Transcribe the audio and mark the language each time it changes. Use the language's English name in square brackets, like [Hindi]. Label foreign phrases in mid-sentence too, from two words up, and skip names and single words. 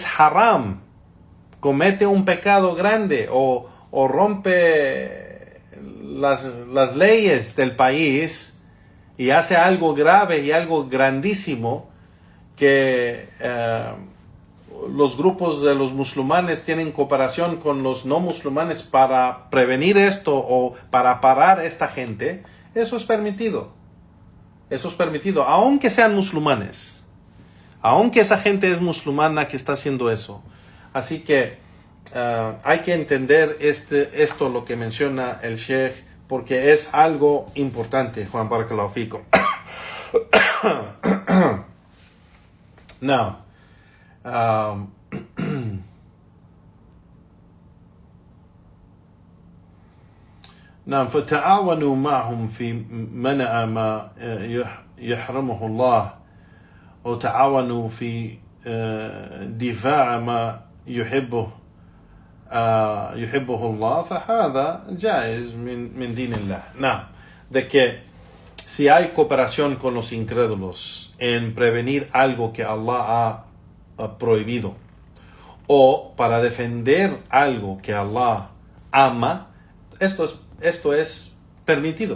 [Spanish] haram, comete un pecado grande o rompe las leyes del país y hace algo grave y algo grandísimo que los grupos de los musulmanes tienen cooperación con los no musulmanes para prevenir esto o para parar a esta gente, eso es permitido. Eso es permitido, aunque sean musulmanes. Aunque esa gente es musulmana que está haciendo eso. Así que hay que entender esto lo que menciona el Sheikh, porque es algo importante. Juan, [Arabic] بارك الله فيكم. Now, فتعاونوا معهم في منع ما يحرمه الله وتعاونوا في دفاع ما يحبه Allah, فهذا جائز من دين الله. [Spanish] De que si hay cooperación con los incrédulos en prevenir algo que Allah ha prohibido o para defender algo que Allah ama, esto es permitido.